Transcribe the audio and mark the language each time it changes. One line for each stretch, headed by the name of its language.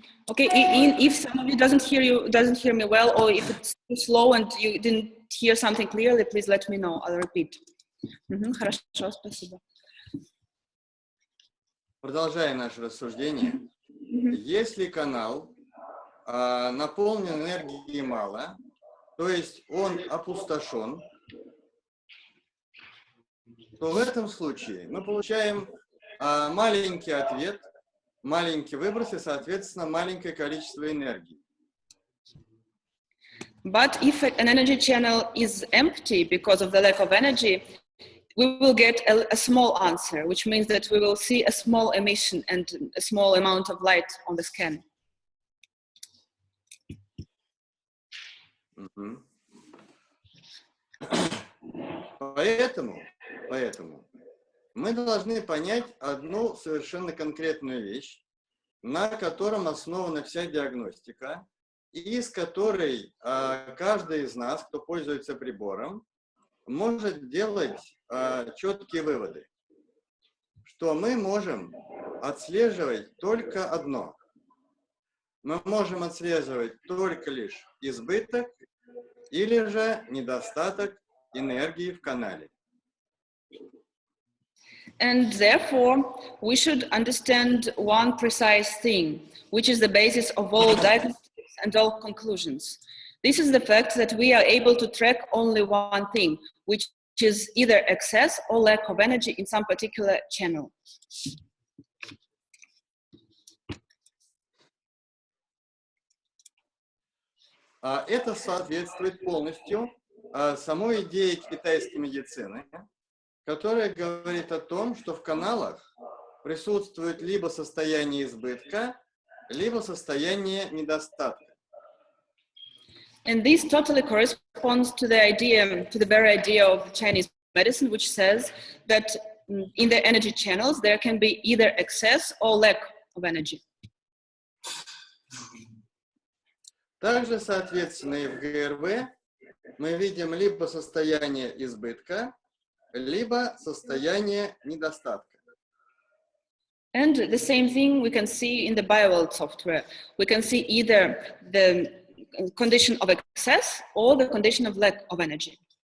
English: Okay, if some of you doesn't hear me well, or if it's too slow and you didn't hear something clearly, please let me know. I'll repeat.
Russian: Хорошо, спасибо. Продолжаем наше рассуждение. Если канал наполнен энергией мало, то есть он опустошен, то в этом случае мы получаем маленький ответ, маленький выброс и, соответственно, маленькое количество энергии.
English: But if an energy channel is empty because of the lack of energy, we will get a small answer, which means that we will see a small emission and a small amount of light on the scan.
Russian: Поэтому мы должны понять одну совершенно конкретную вещь, на котором основана вся диагностика, и из которой каждый из нас, кто пользуется прибором, может делать четкие выводы, что мы можем отслеживать только одно. Мы можем отслеживать только лишь избыток или же недостаток энергии в канале.
English: And therefore, we should understand one precise thing, which is the basis of all diagnostics and all conclusions. This is the fact that we are able to track only one thing, which is either excess or lack of energy in some particular channel.
Russian: Это соответствует полностью самой идее китайской медицины, которая говорит о том, что в каналах присутствует либо состояние избытка, либо состояние недостатка.
English: And this totally corresponds to the very idea of Chinese medicine, which says that in the energy channels there can be either excess or lack of energy.
Russian: Также, соответственно, и в ГРВ мы видим либо состояние избытка, либо состояние недостатка.
English: And the same thing we can see in the BioWorld software. We can see either the condition of excess or the condition of lack of energy.